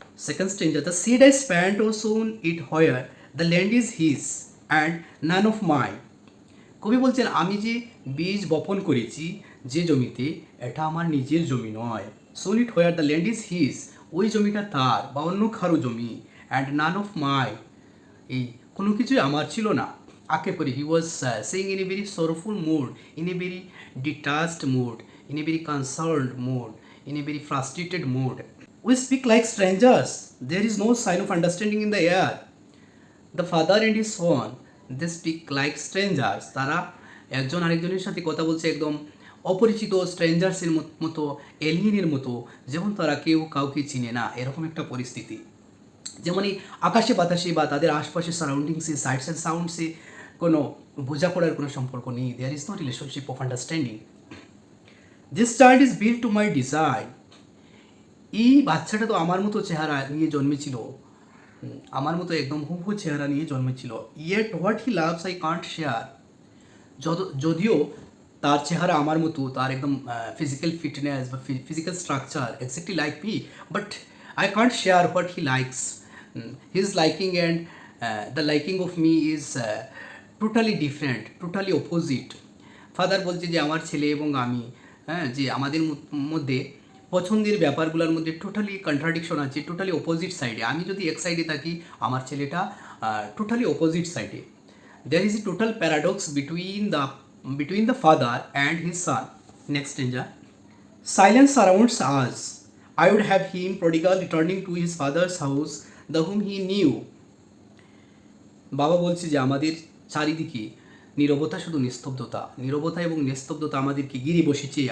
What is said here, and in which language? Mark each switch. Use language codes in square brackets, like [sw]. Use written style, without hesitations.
[en] Second stanza, the seed I spent or sown it where the land is his and none of mine. [bn] কবি বলছেন আমি যে বীজ বপন করেছি যে জমিতে, এটা আমার নিজের জমি নয়। [en] sown it where the land is his, [bn] ওই জমিটা তার বা অন্য কারো জমি। [en] and none of my, [bn] এই কোনো কিছুই আমার ছিল না। আক্ষেপ করে [en] He was saying in a very sorrowful mood, in a very detached mood, in a very concerned mood, in a very frustrated mood. We speak like strangers, there is no sign of understanding in the air. The father and his son, they speak like strangers. [bn] তারা একজন আরেকজনের সাথে কথা বলছে একদম অপরিচিত স্ট্রেঞ্জার্সের মতো, এলিয়েনের মতো, যেমন তারা কেউ কাউকে চিনে না, এরকম একটা পরিস্থিতি। যেমন এই আকাশে বাতাসে বা তাদের আশপাশের সারাউন্ডিংসে, সাইটস অ্যান্ড সাউন্ডসে কোনো বোঝাপড়ার কোনো সম্পর্ক নেই। [en] There is no relationship of understanding. This child is build to my design, [bn] এই বাচ্চাটা তো আমার মতো চেহারা নিয়ে জন্মেছিল, আমার মতো একদম হুবহু চেহারা নিয়ে জন্মেছিল। [en] yet what he loves I can't share, [bn] যদিও তার চেহারা আমার মতো, তার একদম [en] Physical fitness বা physical structure exactly like me, but I can't share what he likes. His liking and the liking of me is totally different, totally opposite. [bn] Father বলছে যে আমার ছেলে এবং আমি, যে আমাদের মধ্যে পছন্দের ব্যাপারগুলোর মধ্যে টোটালি কন্ট্রাডিকশন আছে, টোটালি অপোজিট সাইডে। আমি যদি এক সাইডে থাকি, আমার ছেলেটা টোটালি অপোজিট সাইডে। [en] there is a total paradox between the father and his son. Next stanza. Silence surrounds us. I would have him prodigal returning to his father's house, the whom he knew. [bn] বাবা বলছে যে আমাদের চারিদিকে নীরবতা, শুধু নিস্তব্ধতা, নীরবতা এবং নিস্তব্ধতা আমাদেরকে ঘিরে বসেছে।